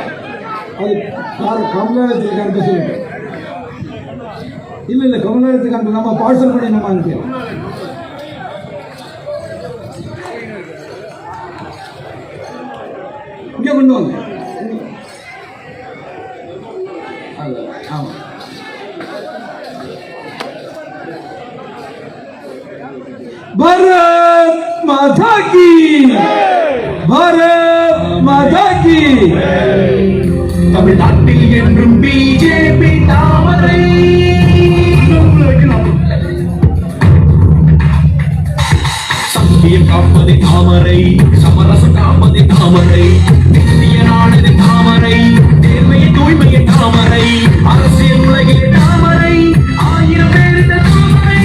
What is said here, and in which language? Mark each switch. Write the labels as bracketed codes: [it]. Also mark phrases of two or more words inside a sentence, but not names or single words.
[ta] அது கமலாலயத்துக்கு அனுப்ப சொல்லுங்க. இல்ல கமலாலயத்துக்கு அனுப்ப நம்ம பார்சல் பண்ணி நம்ம அனுப்பலாம். இங்கே கொண்டு வாங்க. [hi] ஆமா भारत माता की, भारत माता की. [ta] தமிழ்நாட்டில் என்றும் பிஜேபி தாமரை. சத்தியம் காப்பது தாமரை, சமரசம் காப்பது தாமரை, இந்திய நாடு தாமரை, நேர்மையை தூய்மையை தாமரை, அரசியல் உலகில் தாமரை, 1000 பேர் தாமரை.